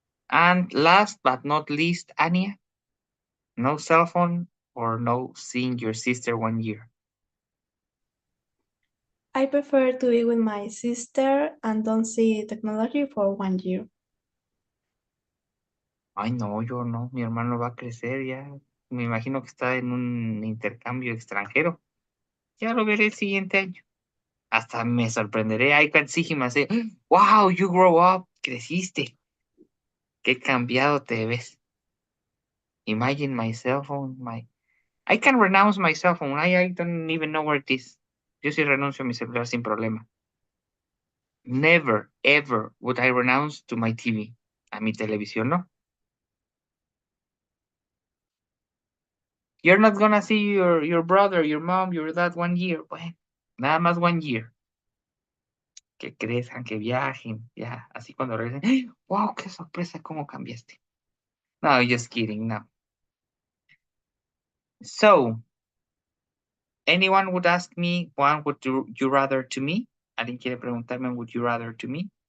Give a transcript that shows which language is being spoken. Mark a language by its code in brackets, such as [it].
[en] And last but not least, Anya. No cell phone or no seeing your sister 1 year. I prefer to be with my sister and don't see technology for 1 year. [es] Ay, no, yo no. Mi hermano va a crecer ya. Me imagino que está en un intercambio extranjero. Ya lo veré el siguiente año. Hasta me sorprenderé. [en] I can see him and say, wow, you grow up. [es] Creciste. Qué cambiado te ves. [en] Imagine my cell phone. I can renounce my cell phone. I don't even know where it is. [es] Yo sí renuncio a mi celular sin problema. [en] Never, ever would I renounce to my TV. [es] A mi televisión, no. [en] You're not gonna see your brother, your mom, your dad 1 year. [es] Bueno, nada más [en] 1 year. [es] Que crezcan, que viajen, ya. Así cuando regresen, ¡ay! Wow, qué sorpresa, cómo cambiaste. [en] No, just kidding, no. So, anyone would ask me one would you rather to me? [es] ¿Alguien quiere preguntarme [en] would you rather to me?